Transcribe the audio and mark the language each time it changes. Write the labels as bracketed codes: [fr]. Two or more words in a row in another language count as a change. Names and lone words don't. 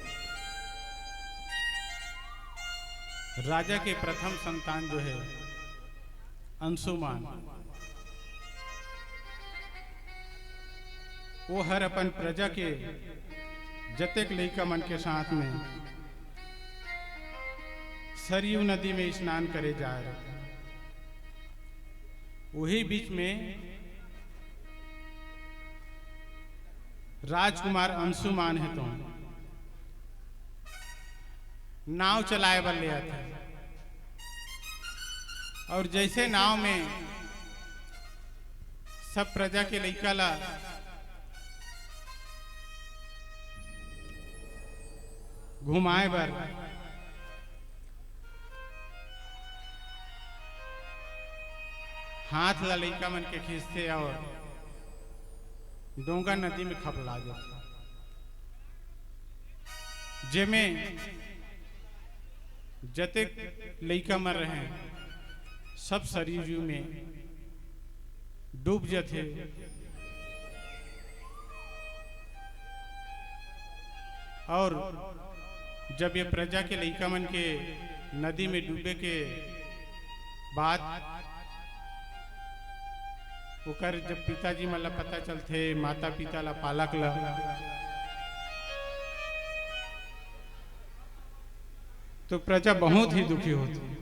[hne] राजा के प्रथम संतान जो है अंशुमान, वो हर अपन प्रजा के जतेक लड़का मन के साथ में सरयू नदी में स्नान करे जा रहे। वही बीच में राजकुमार अंशुमान है तो नाव चलाए बर ले आते, और जैसे नाव में सब प्रजा के लड़का ला घुमाए बर हाथ ला लड़का मन के खींचते और डोंगा नदी में खपला जाते, जेमे जते लड़का मर रहे हैं सब शरीर में डूब जाते। और जब ये प्रजा के लड़का मन के नदी में डूबे के बाद ओकर जब पिताजी मन ला पता चलते, माता पिता ला पालक ला, तो प्रजा बहुत ही दुखी होती।